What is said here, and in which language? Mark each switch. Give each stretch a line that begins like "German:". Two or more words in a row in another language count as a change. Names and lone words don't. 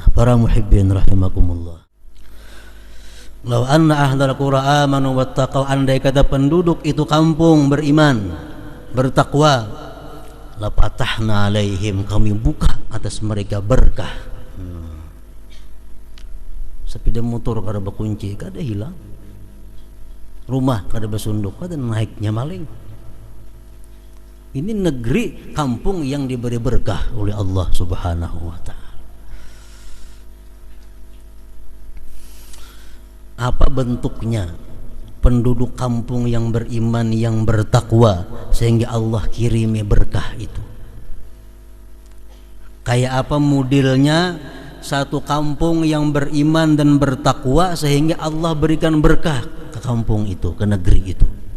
Indonesian: Para muhibbin rahimakumullah.
Arabic: لو أن أهل القرى آمنوا واتقوا,
Indonesian: andai kata penduduk itu kampung beriman, bertakwa,
Arabic: لفتحنا عليهم,
Indonesian: kami buka atas mereka berkah.
Banjar: Sepeda motor kada berkunci, kada hilang. Rumah kada bersunduk, kada naiknya maling.
Indonesian: Ini negeri kampung yang diberi berkah oleh Allah
Arabic: سبحانه وتعالى.
Indonesian: Apa bentuknya penduduk kampung yang beriman, yang bertakwa, sehingga Allah kirimi berkah itu? Kayak apa modelnya satu kampung yang beriman dan bertakwa sehingga Allah berikan berkah ke kampung itu, ke negeri itu?